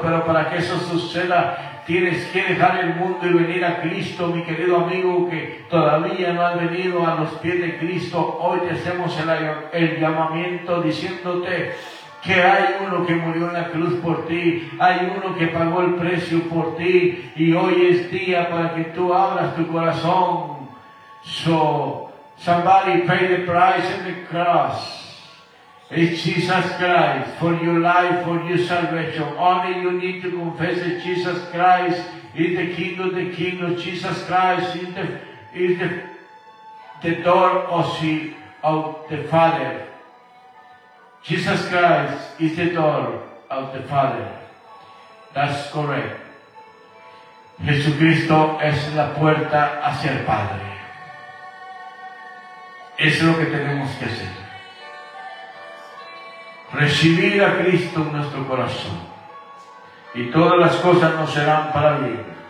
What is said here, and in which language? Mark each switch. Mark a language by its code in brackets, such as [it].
[es] Pero para que eso suceda, tienes que dejar el mundo y venir a Cristo, mi querido amigo, que todavía no has venido a los pies de Cristo. Hoy te hacemos el llamamiento diciéndote que hay uno que murió en la cruz por ti, hay uno que pagó el precio por ti, y hoy es día para que tú abras tu corazón. [en] So, somebody pay the price in the cross. It's Jesus Christ for your life, for your salvation. Only you need to confess that Jesus Christ is the King of the Kingdom. Jesus Christ is the door of the Father. Jesus Christ is the door of the Father. That's correct. [es] Jesucristo es la puerta hacia el Padre. Es lo que tenemos que hacer. Recibir a Cristo en nuestro corazón, y todas las cosas nos serán para bien.